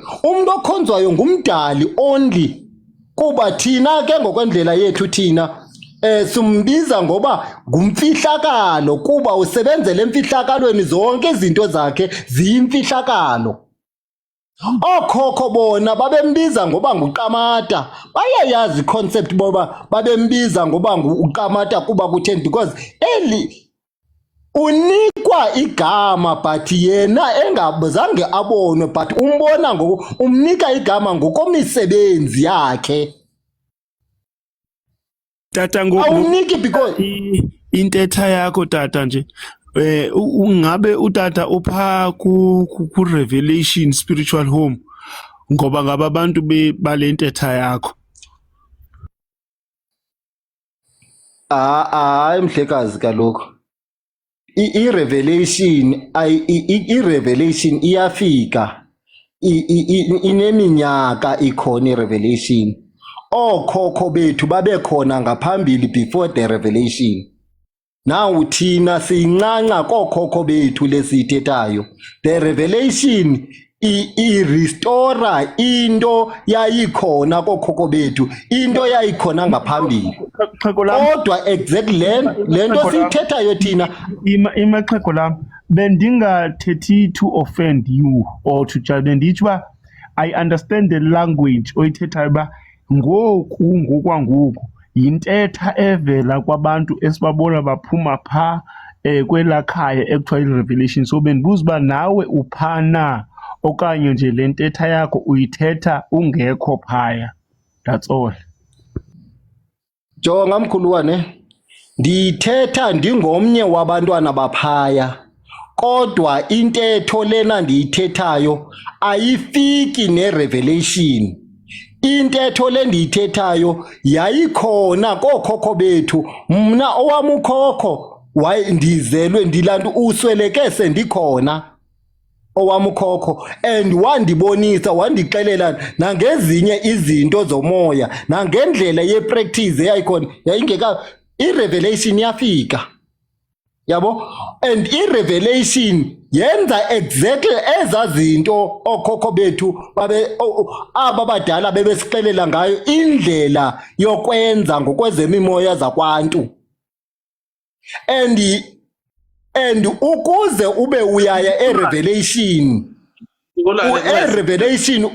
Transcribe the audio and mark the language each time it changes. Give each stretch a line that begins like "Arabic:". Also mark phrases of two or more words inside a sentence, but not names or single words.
Xhosa: Umuntu okhonzwayo ngumdali only. Kuba thina ke ngokwendlela yethu thina simbiza ngoba ngumfihlakalo, kuba usebenzele emfihlakalweni, zonke izinto zakhe ziyimfihlakalo. Okhokho bona babembiza ngoba nguQamata. Bayayazi concept boba babembiza ngoba nguQamata kuba kutheni, because unikwa igama but yena engabuzange abonwe, but umbona umnika igama ngokomisebenzi yakhe. Tata awuniki because intetha yakho tata nje ungabe utata upha ku Revelation Spiritual Home ngoba ngaba abantu bale ntetha yakho. Mhlekazi kaloku i-revelation iyafika, ineminyaka ikhona i-revelation. Okhokho bethu babekhona ngaphambili
English: before the revelation.
Xhosa: Now thina siyincanca kokhokho bethu lesithethayo.
English: The revelation
Xhosa: i-restore into yayikhona kokhokho bethu, into yayikhona ngaphambili. Kodwa exactly le nto siyithethayo thina imaxhego lam bendingathethi
English: to offend you or to judge,
Xhosa: bendithi uba
English: I understand the language
Xhosa: oyithethayo ba ngokwangoku yintetha evela kwabantu esibabona baphuma pha kwela khaya ekuthiwa i-revelation. So bendibuza uba nawe uphana okanye nje le ntetha yakho uyithetha ungekho phaya.
English: That's all.
Xhosa: Jonga mkhulwane, ndithetha ndingomnye wabantwana baphaya, kodwa intetho lena ndiyithethayo ayifiki ne-revelation. Intetho le ndiyithethayo yayikhona kookhokho bethu. Mna owam ukhokho ndizelwe ndilantu usweleke sendikhona owam ukhokho,
English: and wandibonisa
Xhosa: wandixelela nangezinye izinto zomoya nangendlela yepractice eyayikhona yayingeka i-revelation yafika, yabo. And i-revelation yenza exactly eza zinto okhokho bethu aba badala bebesixelela ngayo indlela yokwenza ngokwezemimoya zakwantu. And ukuze ube uyaya e-revelation e-revelation